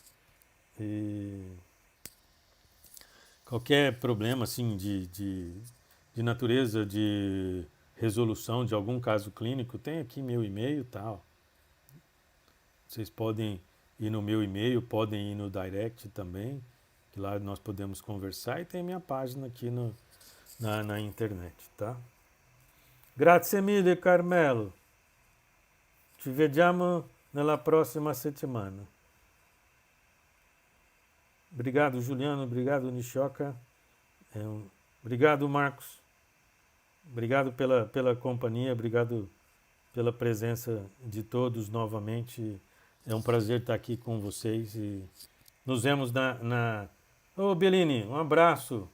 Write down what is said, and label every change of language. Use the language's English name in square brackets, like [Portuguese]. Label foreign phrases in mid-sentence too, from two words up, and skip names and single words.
[Portuguese] E qualquer problema assim de natureza, de resolução de algum caso clínico, tem aqui meu e-mail e tal. Vocês podem ir no meu e-mail, podem ir no direct também, que lá nós podemos conversar, e tem minha página aqui na internet, tá? [Italian] Grazie mille, Carmelo. Ci vediamo nella prossima settimana. [Portuguese] Obrigado, Juliano. Obrigado, Nishoka. Obrigado, Marcos. Obrigado pela companhia. Obrigado pela presença de todos novamente. É um prazer estar aqui com vocês. E nos vemos Ô, Bellini, um abraço.